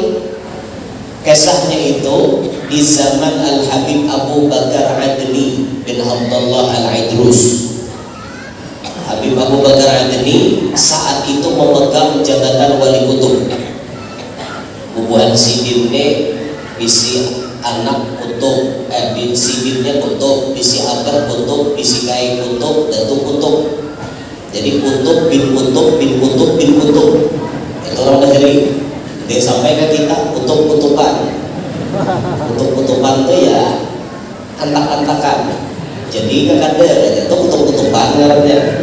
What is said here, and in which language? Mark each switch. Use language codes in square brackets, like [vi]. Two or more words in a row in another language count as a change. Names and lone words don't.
[id] Kisahnya itu di zaman Al-Habib Abu Bakar Adni bin Abdullah Al-Idrus. Habib Abu Bakar Adni saat itu memegang jabatan wali kutub. [bjn] Bubuhan sidinnya bisi anak kutub, sidinnya kutub, bisi abah kutub, bisi kai kutub, datu kutub. [id] Jadi kutub bin kutub bin kutub bin kutub. Itu orang negeri. Dia sampai ke kita kutub-kutuban. Kutub-kutuban itu ya antak-antakan. Jadi kekadar itu kutub-kutuban namanya.